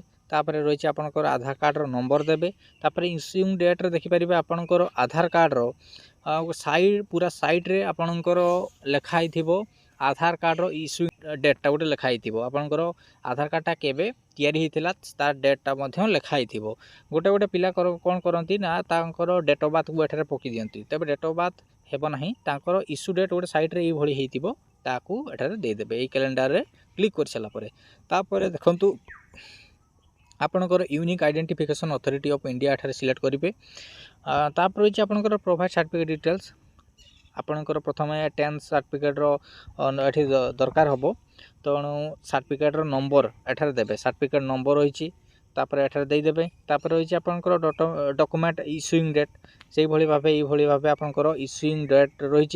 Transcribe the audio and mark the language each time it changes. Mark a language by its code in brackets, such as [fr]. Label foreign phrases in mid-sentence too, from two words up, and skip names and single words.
[or] ତାପରେ ରହିଛି ଆପଣଙ୍କର ଆଧାର କାର୍ଡ ର ନମ୍ବର ଦେବେ। ତାପରେ [en] issuing date [or] ରେ ଦେଖି ପାରିବେ ଆପଣଙ୍କର ଆଧାର କାର୍ଡ ର ସାଇଡ ପୁରା ସାଇଡ ରେ ଆପଣଙ୍କର ଲେଖାଇ ଥିବ ଆଧାର କାର୍ଡ ର [en] issuing date [or] ଗୋଟେ ଲେଖାଇ ଥିବ। ଆପଣଙ୍କର ଆଧାର କାର୍ଡ ଟା କେବେ ତିଆରି ହୋଇଥିଲା ତାର ଡେଟ ଟା ମଧ୍ୟ ଲେଖାଇ ଥିବ। ଗୋଟେ ଗୋଟେ ପିଲା କଣ କରନ୍ତି ନା ତାଙ୍କର [en] date of birth [or] କୁ ଏଠାରେ ପକାଇ ଦିଅନ୍ତି ତେବେ [en] date of birth [or] ହେବ ନାହିଁ ତାଙ୍କର [en] issue date [or] ଗୋଟେ ସାଇଡ ରେ ଏଇ ଭଳି ହୋଇଥିବ ତାକୁ ଏଠାରେ ଦେଇ ଦେବେ। ଏ କ୍ୟାଲେଣ୍ଡର ରେ କ୍ଲିକ କର ସାରିଲା ପରେ ତାପରେ ଦେଖନ୍ତୁ ଆପଣଙ୍କର ୟୁନିକ ଆଇଡେଣ୍ଟିଫିକେସନ ଅଥରିଟି ଅଫ ଇଣ୍ଡିଆ ଏଠାରେ ସିଲେକ୍ଟ କରିବେ। ତାପର ହେଉଛି ଆପଣଙ୍କର [en] provide certificate details [or] ଆପଣଙ୍କର ପ୍ରଥମେ 10 ସର୍ଟିଫିକେଟ ର ଏଠି ଦରକାର ହେବ ତେଣୁ ସର୍ଟିଫିକେଟ ର ନମ୍ବର ଏଠାରେ ଦେବେ। [en] certificate number [or] ହେଉଛି ତାପର ଏଠାରେ ଦେଇ ଦେବେ। ତାପର ହେଉଛି ଆପଣଙ୍କର [en] document issuing date [or] ସେହି ଭଳି ଭାବେ ଆପଣଙ୍କର [en] issuing date [or] ରହିଛି।